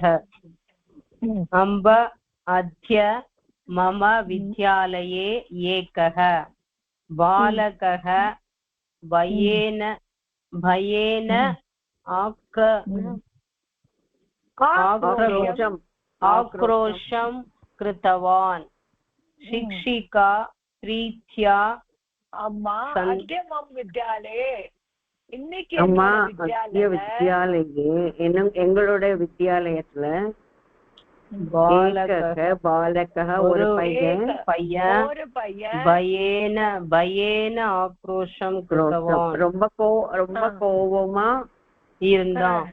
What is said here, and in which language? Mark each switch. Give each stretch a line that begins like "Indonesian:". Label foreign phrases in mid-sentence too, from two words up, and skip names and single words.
Sanskrit: अम्ब अद्य मम विद्यालये एकः बालकः भयेन आक्रोशं कृतवान्. शिक्षिका प्रीत्या अम्मा अद्य मम विद्यालये இன்னைக்கு
Tamil: அம்மா
Sanskrit: अद्य विद्यालये
Tamil: எங்களுடைய வித்யாலயத்துல பாலக ஒரு பையன்
Sanskrit: भयेन आक्रोशम्
Tamil: ரொம்ப கோவமா